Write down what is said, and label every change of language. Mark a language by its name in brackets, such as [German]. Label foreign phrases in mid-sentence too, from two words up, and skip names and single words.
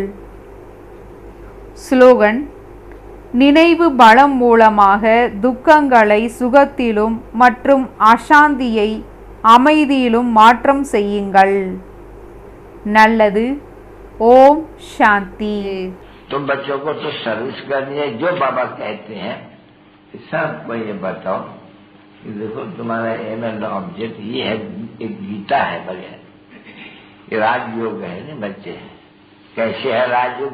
[Tamil] ஸ்லோகன்: நினைவு பலம் மூலமாக துக்கங்களை சுகத்திலும் மற்றும் அசாந்தியை அமைதியிலும் மாற்றம் செய்யுங்கள். நல்லது. ஓம் சாந்தி. [Hindi] तुम बच्चों को तो सर्विस करनी है, जो बाबा कहते हैं सबको ये बताओ कि देखो तुम्हारा [English] aim and object [Hindi] ये है, एक गीता है बढ़िया, ये राजयोग है ना बच्चे। कैसे है राजयोग?